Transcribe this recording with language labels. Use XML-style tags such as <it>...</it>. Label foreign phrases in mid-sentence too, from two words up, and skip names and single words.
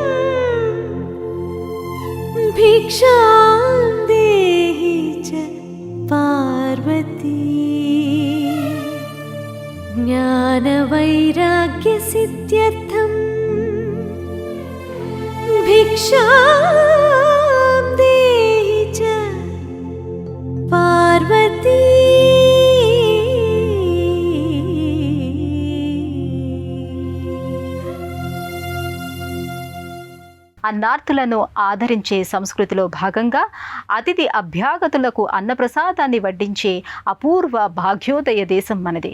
<sa>भिक्षां देहि च पार्वती ज्ञानवैराग्यसिद्ध्यर्थं भिक्षां देहि च पार्वती</sa> <te>అన్నార్థులను ఆదరించే సంస్కృతిలో భాగంగా అతిథి అభ్యాగతులకు అన్నప్రసాదాన్ని వడ్డించే అపూర్వ భాగ్యోదయ దేశం మనది.</te>